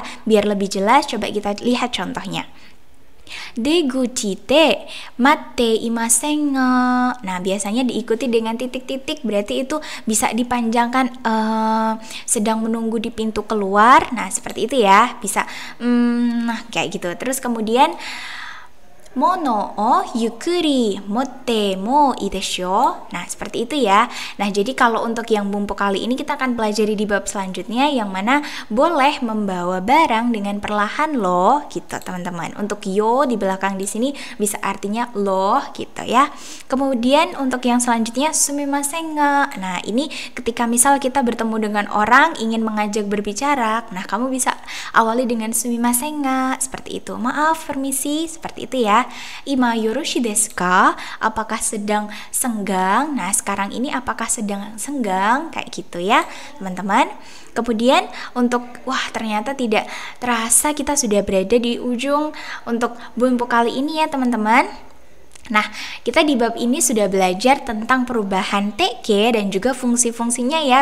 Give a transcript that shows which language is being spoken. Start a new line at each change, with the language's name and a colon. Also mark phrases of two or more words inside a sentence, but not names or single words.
Indonesian: Biar lebih jelas, coba kita lihat contohnya.
Japanese: 出口 て 待って いません が.
Indonesian: Nah, biasanya diikuti dengan titik-titik, berarti itu bisa dipanjangkan sedang menunggu di pintu keluar. Nah, seperti itu ya, bisa nah kayak gitu. Terus kemudian
Japanese: 物 を ゆっくり 持って も いい でしょう.
Indonesian: Nah, seperti itu ya. Nah, jadi kalau untuk yang bunpo kali ini kita akan pelajari di bab selanjutnya, yang mana boleh membawa barang dengan perlahan loh, gitu teman-teman. Untuk yo di belakang di sini bisa artinya loh, gitu ya. Kemudian untuk yang selanjutnya
Japanese: すみません が.
Indonesian: Nah, ini ketika misal kita bertemu dengan orang ingin mengajak berbicara, nah kamu bisa awali dengan
Japanese: すみません が,
Indonesian: seperti itu. Maaf, permisi, seperti itu ya. ya.
Japanese: 今 よろしい です か?
Indonesian: Apakah sedang senggang? Nah, sekarang ini apakah sedang senggang? Kayak gitu ya, teman-teman. Kemudian untuk, ternyata tidak terasa kita sudah berada di ujung untuk bunpo kali ini ya, teman-teman. Nah, kita di bab ini sudah belajar tentang perubahan teke dan juga fungsi-fungsinya ya.